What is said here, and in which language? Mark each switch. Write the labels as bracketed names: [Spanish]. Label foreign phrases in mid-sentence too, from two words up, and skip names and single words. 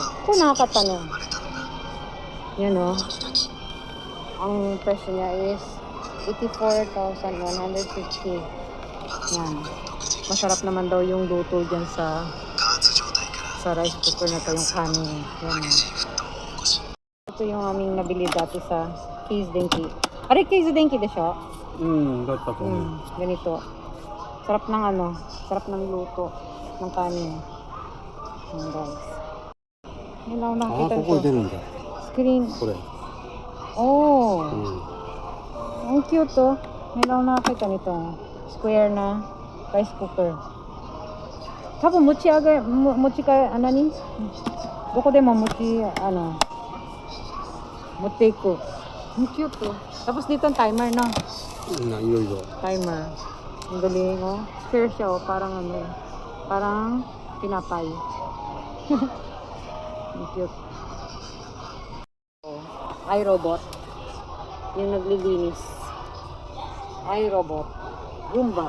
[Filipino] Kung nakakatanong. Yan o. Ang presyo niya is 84,150. Yan. Masarap naman daw yung luto dyan sa rice cooker na to, yung kanin. Yan o. Ito yung aming nabili dati sa Keys Denki. [Japanese] Are Keys Denki de siya? だったと思う。 [Filipino] Ganito. Sarap ng ano, sarap ng luto ng kanin. Yan guys. Yan lang [Japanese] ああ、 [Filipino] nakita [Japanese] ここに出 [Filipino] ko. [Japanese] るんだ。 [English] Screen. [Japanese] これ。 Oh. うん。 [Filipino] Ang cute to. Yan lang nakita nito. Square na rice cooker. [Japanese] 多分持ち上げ、持ちか、何どこでも持ち、持っていく。 [Filipino] Ang cute to. Tapos dito ang timer na. [Japanese] いろいろ。 [Filipino] Timer. Ang galing, oh. Square siya, oh. Parang ano, parang pinapay. Ang cute. Oh. iRobot. Yung naglilinis. iRobot. Roomba.